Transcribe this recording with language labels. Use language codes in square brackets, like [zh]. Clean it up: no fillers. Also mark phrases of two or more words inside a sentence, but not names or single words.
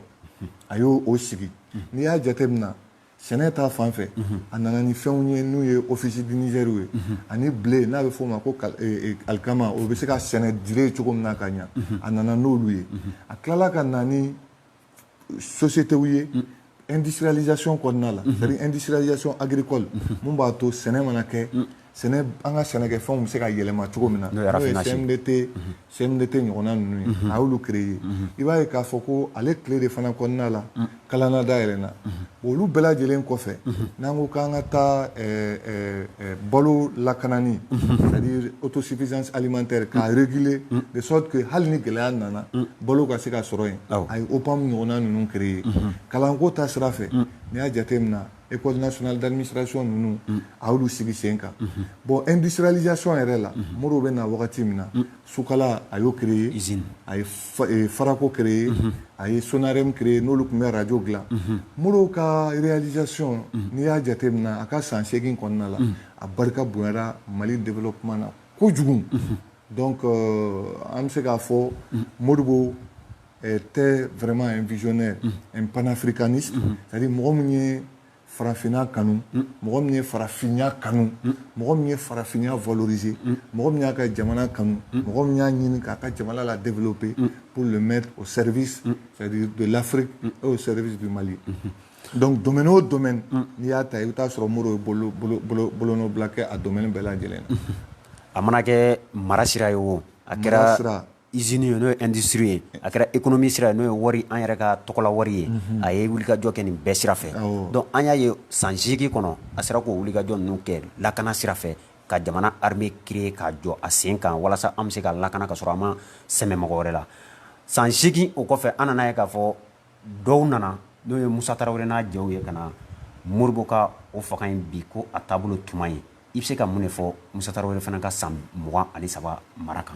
[bm] a y'o sigi n'i y'a jateminɛ sɛnɛ ta fan fɛ a nana ni fɛnw ye n'u ye [fr] office du Niger [bm] ye ani blé n'a bɛ f'o ma ko alikama o bɛ se ka sɛnɛ dire cogo min na ka ɲa a nana n'olu ye a tilala ka na ni sociétéw ye industrialisation kɔnɔna la [fr] c'est-à-dire industrialisation agricole [bm] mun b'a to sɛnɛ mana kɛ sɛnɛ an ka sɛnɛkɛfɛnw bɛ se ka yɛlɛma cogo min na n'o ye CMDT ɲɔgɔnna ninnu ye a y'olu créé i b'a ye k'a fɔ ko ale tile de fana kɔnɔna la kalanna dayɛlɛnna olu bɛɛ lajɛlen kɔfɛ n'an ko k'an ka taa balo lakanani [fr] c'est-à-dire autosuffisance alimentaire [bm] k'a réguler [fr] de sorte que [bm] hali ni gɛlɛya nana balo ka se ka sɔrɔ yen a ye OPAM ɲɔgɔnna ninnu créé kalanko ta sira fɛ n'i y'a jateminɛ [fr] école nationale d'administration [bm] ninnu a y'olu sigi sen kan bon industrialisation yɛrɛ la Modibo bɛ na wagati min na Sukala a y'o créé a ye Farako créé a ye Sonarem créé n'olu tun bɛ radio dilan Modibo ka réalisation n'i y'a jateminɛ a ka san 8 kɔnɔna la a barika bonyara Mali développement na kojugu donc an bɛ se k'a fɔ Modibo [fr] était vraiment un visionnaire un panafricaniste c'est-à-dire [bm] mɔgɔ min ye farafinna kanu mɔgɔ min ye farafinya kanu mɔgɔ min ye farafinya valoriser mɔgɔ min y'a ka jamana kanu mɔgɔ min y'a ɲini k'a ka jamana la développer [fr] pour le mettre au service c'est-à-dire de l'Afrique et au service du Mali [bm] donc domaine o domaine n'i y'a ta i bɛ taa sɔrɔ Modibo ye bolonɔbila kɛ a domaine bɛɛ lajɛlen na a mana kɛ mara sira ye o a kɛra usine ye n'o ye industrie ye a kɛra économie sira ye n'o ye wari an yɛrɛ ka tɔgɔla wari ye a ye wulikajɔ kɛ nin bɛɛ sira fɛ donc an y'a ye san 8 kɔnɔ a sera k'o wulikajɔ ninnu kɛ lakana sira fɛ ka jamana [fr] armée créer [bm] k'a jɔ a sen kan walasa an bɛ se ka lakana ka sɔrɔ an ma sɛmɛ mɔgɔ wɛrɛ la san 8 o kɔfɛ an nana ye k'a fɔ dɔw nana n'o ye Musa Tarawele n'a jɛw ye ka na Modibo ka o fanga in bi ko a taabolo tuma ye i bɛ se ka mun de fɔ Musa Tarawele fana ka san 23 mara kan